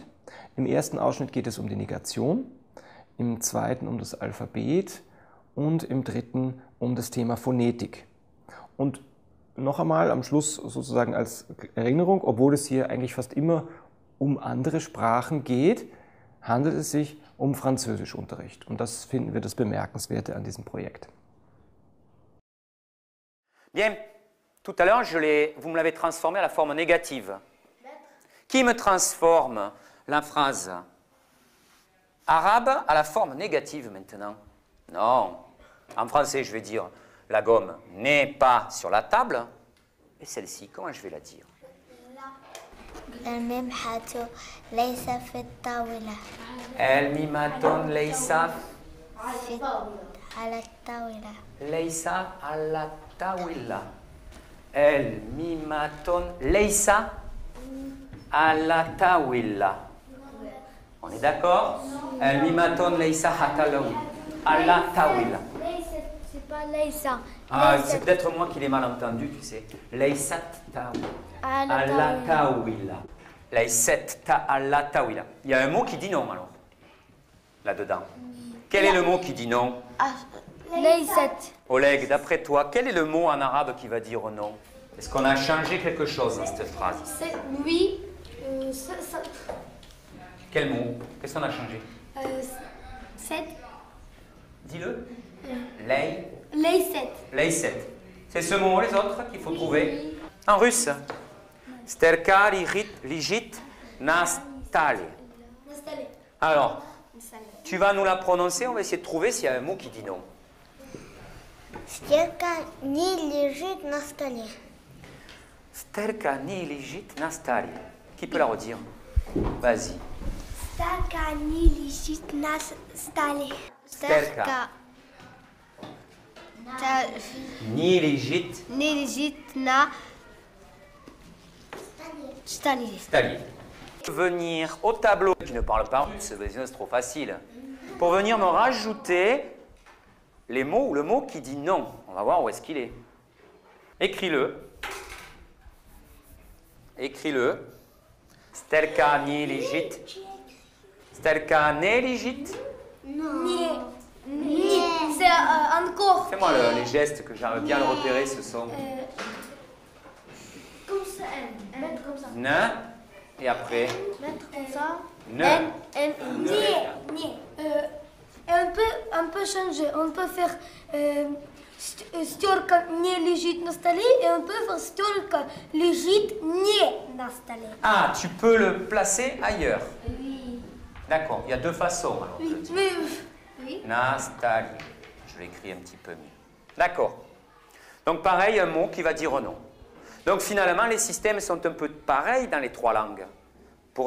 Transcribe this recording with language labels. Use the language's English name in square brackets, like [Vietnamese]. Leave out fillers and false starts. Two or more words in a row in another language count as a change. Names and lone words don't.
[German] Im ersten Ausschnitt geht es um die Negation, im zweiten um das Alphabet und im dritten um das Thema Phonetik. Und noch einmal am Schluss sozusagen als Erinnerung, obwohl es hier eigentlich fast immer um andere Sprachen geht, handelt es sich um Französischunterricht. Und das finden wir das Bemerkenswerte an diesem Projekt. [French] Bien, tout à l'heure, vous me l'avez transformé à la forme négative. Qui me transforme la phrase arabe à la forme négative maintenant? Non. En français, je vais dire la gomme n'est pas sur la table. Et celle-ci, comment je vais la dire? [Arabic] الممحة ليس في الطاولة. الميماتون ليس على الطاولة. ليس على الطاولة. الميماتون ليس على الطاولة. [French] On est d'accord? [Arabic] الميماتون ليس على الطاولة. [French] C'est pas ليس. Ah, c'est peut-être moi qui l'ai mal entendu, tu sais. [Arabic] ليست على الطاولة. ليست على الطاولة. [French] Il y a un mot qui dit non alors, là-dedans. Quel est le mot qui dit non? [Arabic] ليست. [French] Oleg, d'après toi, quel est le mot en arabe qui va dire non? Est-ce qu'on a changé quelque chose dans cette phrase? Oui. Quel mot? Qu'est-ce qu'on a changé? Sept. Dis-le. [Arabic] ليست. Layset. [French] C'est ce mot, les autres, qu'il faut trouver. En russe. [Russian] Стёрка лежит на столе. [French] Alors, tu vas nous la prononcer, on va essayer de trouver s'il y a un mot qui dit non. [Russian] Стирка не лежит на столе. Стёрка не лежит на столе. [French] Qui peut la redire? Vas-y. [Russian] Стирка не лежит на столе. Стёрка не лежит не лежит на столе. stali. [French] Venir au tableau, qui ne parle pas russe, c'est trop facile. Pour venir me rajouter les mots ou le mot qui dit non. On va voir où est-ce qu'il est. Écris-le. Écris-le. [Russian] Стёрка не лежит. Стёрка не лежит. [French] C'est encore. Fais-moi les gestes que j'arrive bien à le repérer, ce sont. Comme ça. Mettre comme ça. Ne. Et après. Mettre comme ça. Ne. On peut changer. On peut faire [Russian] стёрка не лежит на столе [French] et on peut faire [Russian] стёрка лежит не на столе. [French] Ah, tu peux le placer ailleurs. Oui. D'accord, il y a 2 façons alors. Oui. de le dire. Oui. Nastali. Je l'écris un petit peu mieux. D'accord. Donc pareil, un mot qui va dire non. Donc finalement, les systèmes sont un peu pareils dans les 3 langues.